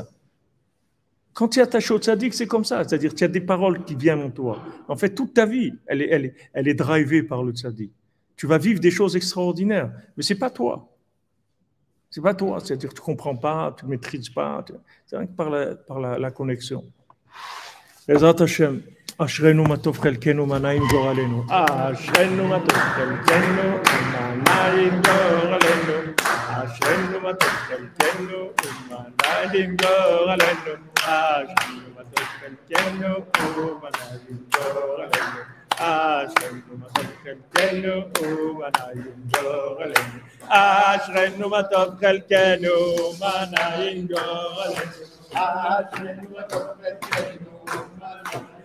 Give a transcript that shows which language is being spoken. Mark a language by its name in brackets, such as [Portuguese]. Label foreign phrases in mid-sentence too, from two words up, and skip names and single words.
[French] Quand tu es attaché au tzaddik, c'est comme ça. C'est-à-dire qu'il y a des paroles qui viennent en toi. En fait, toute ta vie, elle est drivée par le tzaddik. Tu vas vivre des choses extraordinaires, mais ce n'est pas toi. Ce n'est pas toi. C'est-à-dire que tu ne comprends pas, tu ne maîtrises pas. C'est rien que par la connexion. [Hebrew] בעזרת השם. אשרנו מה טוב חלקנו מה נעים גורלנו אשרנו מה טוב חלקנו מה נעים גורלנו אשרנו מה טוב חלקנו מה נעים גורלנו אשרנו מה טוב חלקנו מה נעים גורלנו אשרנו מה טוב חלקנו מה נעים גורלנו אשרנו מה טוב חלקנו מה נעים גורלנו אשרנו מה טוב חלקנו מה נעים